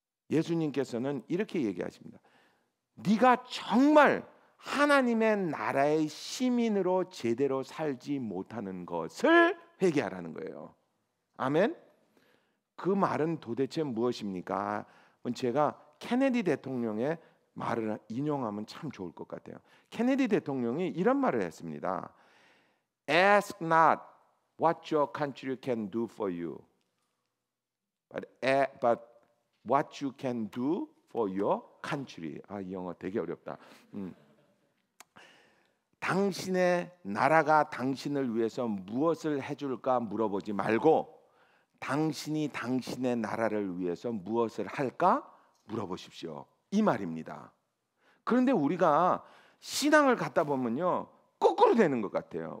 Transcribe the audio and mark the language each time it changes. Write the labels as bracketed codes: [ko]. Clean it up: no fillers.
[ko] 예수님께서는 이렇게 얘기하십니다. 네가 정말 하나님의 나라의 시민으로 제대로 살지 못하는 것을 회개하라는 거예요. 아멘. 그 말은 도대체 무엇입니까? 제가 케네디 대통령의 말을 인용하면 참 좋을 것 같아요. 케네디 대통령이 이런 말을 했습니다. [en] Ask not what your country can do for you, but what you can do for your country. [ko] 이 영어 되게 어렵다. 당신의 나라가 당신을 위해서 무엇을 해줄까 물어보지 말고, 당신이 당신의 나라를 위해서 무엇을 할까 물어보십시오. 이 말입니다. 그런데 우리가 신앙을 갖다 보면요, 거꾸로 되는 것 같아요.